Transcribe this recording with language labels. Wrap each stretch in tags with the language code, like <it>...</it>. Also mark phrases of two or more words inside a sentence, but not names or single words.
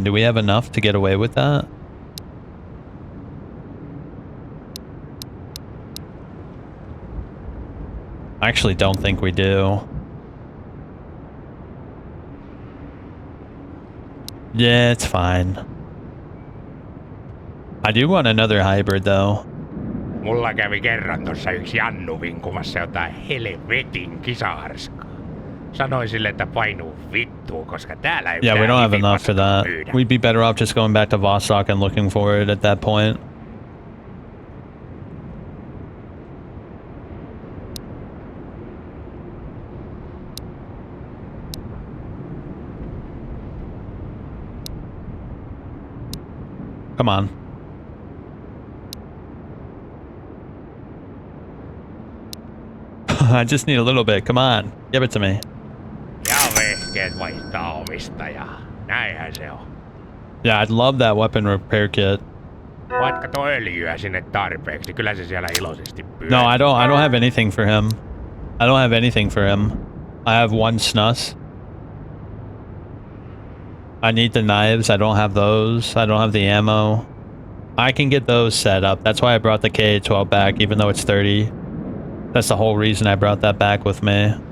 <en>Do we have enough to get away with that? I actually don't think we do. Yeah, it's fine. I do want another hybrid though.</en> <fi>Mulla kävi kerran tossa yksi Jannu vinkumassa jotain helvetin kisaharskaa. Sanoin sille, että painuu vittuun, koska täällä ei</fi> <en>Yeah, we don't have enough for that. We'd be better off just going back to Vostok and looking for it at that point. Come on. I just need a little bit. Come on. Give it to me.</en> <fi>Ja vehkeet vaihtaa omistajaa. Näinhän se on.</fi> <en>Yeah, I'd love that weapon repair kit.</en> <fi>Voit kato öljyä sinne tarpeeksi, kyllä se siellä iloisesti pyörii.</fi> <en>No, I don't have anything for him. I don't have anything for him. I have one snus. I need the knives. I don't have those. I don't have the ammo. I can get those set up. That's why I brought the K-12 back, even though it's 30. That's the whole reason I brought that back with me.</en>